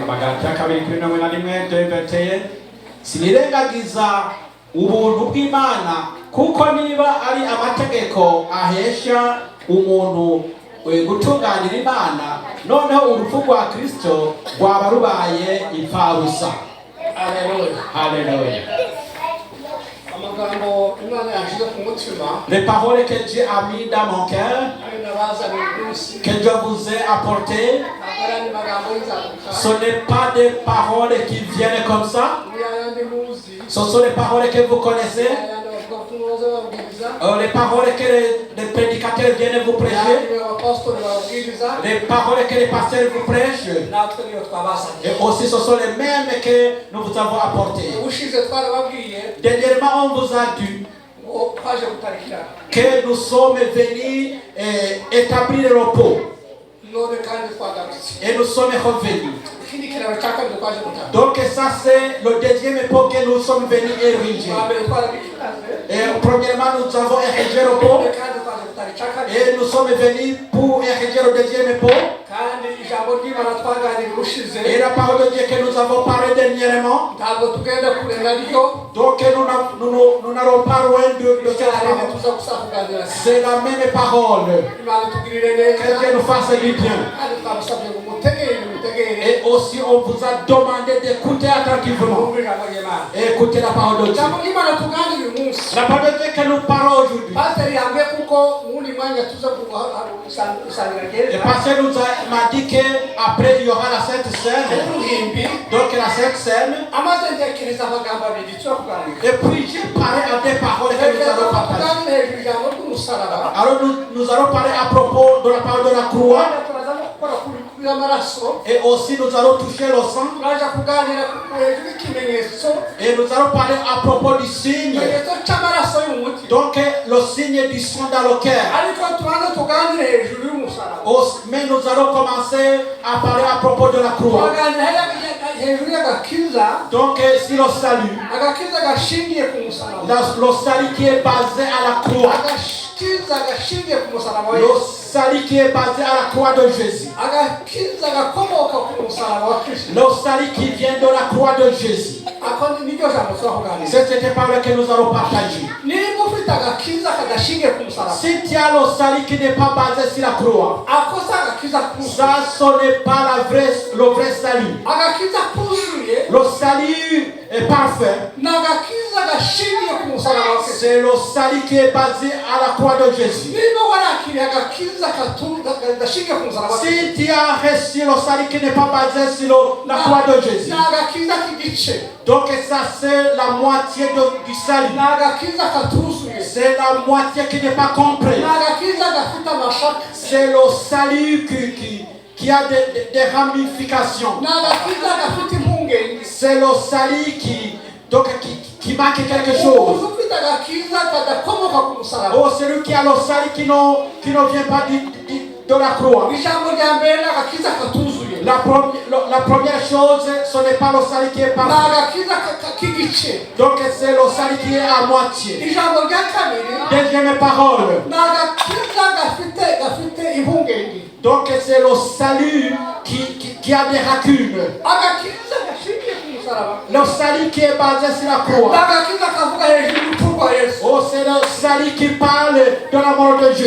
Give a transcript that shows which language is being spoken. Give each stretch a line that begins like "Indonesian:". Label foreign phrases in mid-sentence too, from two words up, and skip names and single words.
Kinyarwanda: Abagalatiya kabiri kuri 21, 2:21. Sinirengagiza ubuntu bw'Imana kuko niba ari amategeko ahesha umuntu gutunganira Imana, noneho urupfu rwa Kristo rwaba rubaye impfabusa. Haleluya. Haleluya. Amagambo Imana yashyize ku mutima.
French: Les paroles que Dieu a mis dans mon cœur,
Kinyarwanda: ari nabazaniye umunsi.
French: que Dieu vous a apporté,
Kinyarwanda: Abarani magambo y'inzaduka.
French: ce n'est pas des paroles qui viennent comme ça.
Kinyarwanda: Ni ayandi muzi.
French: Ce sont les paroles que vous connaissez,
Kinyarwanda: Ayandi bavuga ko muze babwiriza.
French: les paroles que les prédicateurs viennent vous prêcher,
Kinyarwanda: Ayandi abapostoli babwiriza.
French: les paroles que les pasteurs vous prêchent.
Kinyarwanda: Natwe niyo twabazaniye.
French: Et aussi ce sont les mêmes que nous vous avons apportés.
Kinyarwanda: Ubushize twarababwiye
French: Dernièrement, on vous a dit
Kinyarwanda: ngo twaje gutarikira.
French: que nous sommes venus établir le repos.
Kinyarwanda: None kandi twagarutse.
French: Et nous sommes revenus.
Kinyarwanda: Ikindi kiraro cya kabiri twaje gutarikira.
French: Donc ça c'est le deuxième époque que nous sommes venus ériger.
Kinyarwanda: Twabere twarabikiraze.
French: Et premièrement, nous avons érigé le repos.
Kinyarwanda: None kandi twaje gutarikira kabiri.
French: Et nous sommes venus pour ériger le deuxième époque.
Kinyarwanda: Kandi ijambo ry'Imana twaganiriye ubushize.
French: Et la parole de Dieu que nous avons parlé dernièrement.
Kinyarwanda: Ntabwo tugenda kurenga ryo.
French: Donc nous n'allons pas loin de cette parole.
Kinyarwanda: tuza kuganira.
French: C'est la même parole.
Kinyarwanda: Imana tugirire neza.
French: Que Dieu nous fasse du bien.
Kinyarwanda: Kandi twamusabye ngo mutegere.
French: Et aussi on vous a demandé d'écouter attentivement.
Kinyarwanda: Mwumve ijambo ry'Imana.
French: Et écouter la parole de Dieu.
Kinyarwanda: Ijambo ry'Imana tuganira uyu munsi.
French: La parole de Dieu que nous parlons aujourd'hui.
Kinyarwanda: Pasiteri yambwiye kuko uwundi mwanya tuza gusangira
French: Et
Kinyarwanda: gereza.
French: parce que m'a dit qu'après il y aura la Sainte Seine.
Kinyarwanda: Uruhimbi.
French: Donc la Sainte Seine.
Kinyarwanda: Amaze ntekereza amagambo abiri tuza kuganira.
French: Et puis j'ai parlé à des paroles que nous allons partager.
Kinyarwanda: Tuganire hejuru ijambo ry'umusaraba.
French: Alors nous allons parler à propos de la parole de la croix.
Kinyarwanda: Turaza no gukora kuri amaraso.
French: Et aussi nous allons toucher le sang.
Kinyarwanda: Turaza kuganira hejuru y'ikimenyetso.
French: Et nous allons parler à propos du signe.
Kinyarwanda: Ikimenyetso cy'amaraso y'umutima.
French: Donc le signe du sang dans le cœur.
Kinyarwanda: Ariko tubanza tuganire hejuru y'umusaraba.
French: Mais nous allons commencer à parler à propos de la croix.
Kinyarwanda: Tuganira hejuru y'agakiza.
French: Donc si le salut,
Kinyarwanda: Agakiza gashingiye ku musaraba.
French: le salut qui est basé à la croix.
Kinyarwanda: Agakiza gashingiye ku musaraba wa
French: Le
Kinyarwanda: Yesu.
French: salut qui est basé à la croix de Jésus.
Kinyarwanda: Agakiza gakomoka ku musaraba wa Kristo.
French: Le salut qui vient de la croix de Jésus.
Kinyarwanda: Ako niryo jambo tuza kuganira.
French: C'est cette parole que nous allons partager.
Kinyarwanda: Niba ufite agakiza kadashingiye ku musaraba.
French: Si tu as le salut qui n'est pas basé sur la croix,
Kinyarwanda: Ako si agakiza kuzuye.
French: ça ce n'est pas le vrai salut.
Kinyarwanda: Agakiza kuzuye.
French: Le salut est parfait.
Kinyarwanda: Ni agakiza gashingiye ku musaraba wa Kristo.
French: C'est le salut qui est basé à la croix de Jésus.
Kinyarwanda: Niba warakiriye agakiza gashingiye ku musaraba wa Kristo.
French: Si tu as reçu le salut qui n'est pas basé sur la croix de Jésus,
Kinyarwanda: Ni agakiza k'igice.
French: donc ça c'est la moitié du salut.
Kinyarwanda: Ni agakiza katuzuye.
French: C'est la moitié qui n'est pas compris.
Kinyarwanda: Ni agakiza gafite amashaka.
French: C'est le salut qui a des ramifications.
Kinyarwanda: Ni agakiza gafite impungenge.
French: C'est le salut qui marque quelque chose.
Kinyarwanda: Umuntu ufite agakiza kadakomoka ku musaraba.
French: Oh, celui qui a le salut qui ne vient pas de la croix.
Kinyarwanda: Ijambo rya mbere ni agakiza katuzuye.
French: La la première chose, ce n'est pas le salut qui est parfait.
Kinyarwanda: n'agakiza k'igice.
French: Donc c'est le salut qui est à moitié.
Kinyarwanda: Ijambo rya kabiri
French: Deuxième parole.
Kinyarwanda: n'agakiza gafite impungenge.
French: Donc c'est le salut qui a des lacunes.
Kinyarwanda: Agakiza gashingiye ku musaraba.
French: Le salut qui est basé sur la croix.
Kinyarwanda: N'agakiza kavuga hejuru y'urupfu rwa Yesu.
French: Oh, c'est le salut qui parle de la mort de Jésus.